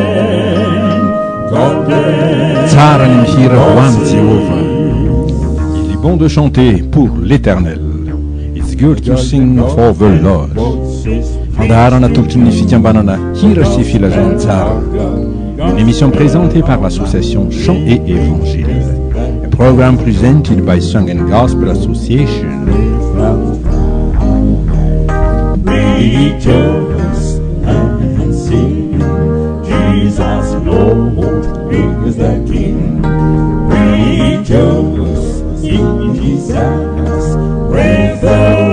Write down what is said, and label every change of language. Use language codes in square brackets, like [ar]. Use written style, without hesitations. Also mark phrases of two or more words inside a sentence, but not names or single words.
[mg] tsara ny mihira ho any Jehova [fr] bon de chanter pour l'Éternel. [en] It's good to sing for the Lord. [mg] Fandaharana tolotry ny fikambanana hira sy filazantsara. [fr] Une émission présentée par l'association Chant et Évangile. [en] A program presented by Song and Gospel Association. Rejoice and sing, Jesus Lord is the King. Rejoice in Jesus, praise the